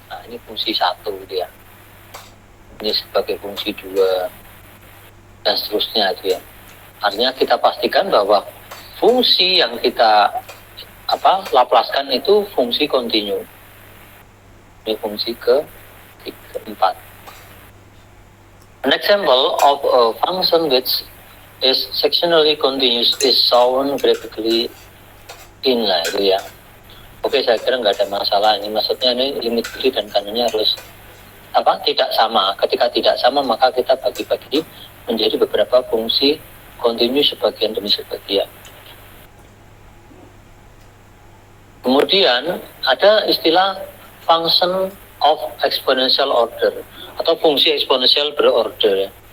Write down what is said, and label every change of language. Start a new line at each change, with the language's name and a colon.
Indonesian: Nah, ini fungsi 1 dia. Ini sebagai fungsi 2 dan seterusnya gitu ya. Artinya kita pastikan bahwa fungsi yang kita laplaskan itu fungsi kontinu. Ini fungsi keempat.
English: An example of a function which is sectionally continuous is shown graphically in
Indonesian: gitu ya. Oke, saya kira nggak ada masalah. Ini maksudnya ini limit kiri dan kanannya harus tidak sama. Ketika tidak sama maka kita bagi-bagi menjadi beberapa fungsi kontinu sebagian demi sebagian. Kemudian ada istilah function of exponential order atau fungsi eksponensial berorder.